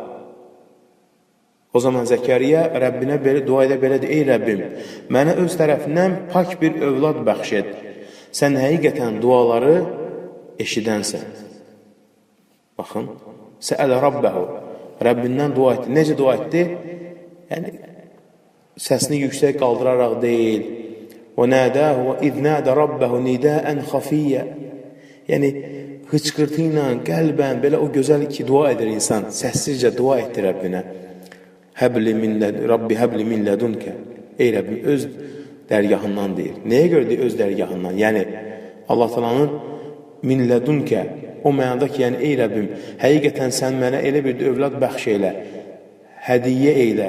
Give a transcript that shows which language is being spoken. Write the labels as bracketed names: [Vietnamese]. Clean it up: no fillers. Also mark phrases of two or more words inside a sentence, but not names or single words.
[Azerbaijani] O zaman Zəkəriyyə Rəbbinə dua edə belədir, ey Rəbbim, mənə öz tərəfindən pak bir övlad bəxş et. Sən həqiqətən duaları eşidənsən. Baxın, [Arabic] سأل ربه, [Azerbaijani] Rəbbindən dua etdi. Necə dua etdi? Yəni, səsini yüksək qaldıraraq deyil. [Arabic] وَنَادَاهُ وَإِذْ نَادَ رَبَّهُ نِدَاءً خَفِيًّا. [Azerbaijani] Yəni, hıçqırtı ilə, qəlbən, belə o gözəl ki, dua edir insan, səssizcə dua etdi Rəbbinə. [Arabic] رب هب لي من لدنك. [Azerbaijani] Ey Rəbbim, öz dərgahından deyir. Nəyə görə deyir öz dərgahından? Yəni, Allah Teala'nın [Arabic] من لدنك, [Azerbaijani] o mənada ki, yəni, ey Rəbbim, həqiqətən sən mənə elə bir övlad bəxş elə, hədiyyə eylə.